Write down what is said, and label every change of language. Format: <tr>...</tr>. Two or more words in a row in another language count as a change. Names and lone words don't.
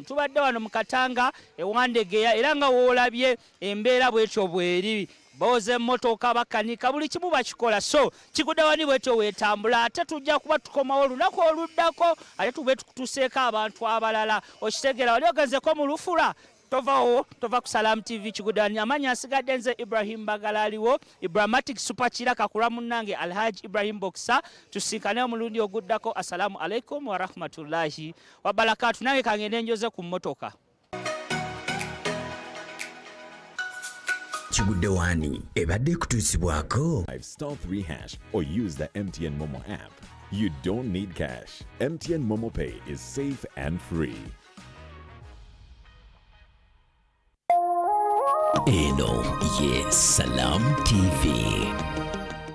<lg>Tubadde wano mu Katanga ewandegeya era nga woolabye embeera bwetyo bweri boze emmotoka bakanika buli kimu bakikola so Kigudde Waani bwetyo weetambula ate tujja kuba tukomawo olunaku oluddako ate tube tukutuseeko abantu abalala okitegeera wali ogezeko mu lufula tova ku Salam TV Kigudde Waani amanya asigadde nze Ibrahim Bagalaliwo Ibrahmatic Supakiraka kula munnange Alhaji Ibrahim Boxer tusinkane omulundi oguddako.</lg> <ar>السلام عليكم ورحمة الله وبركاته.</ar> <lg>Nange kangende njoze ku mmotoka. Kigudde Waani ebadde kutuusibwako</lg> <en>*3# or use the MTN Momo app. You don't need cash. MTN Momo Pay is safe and free.</en> <lg>Eno ye Salam TV.</lg>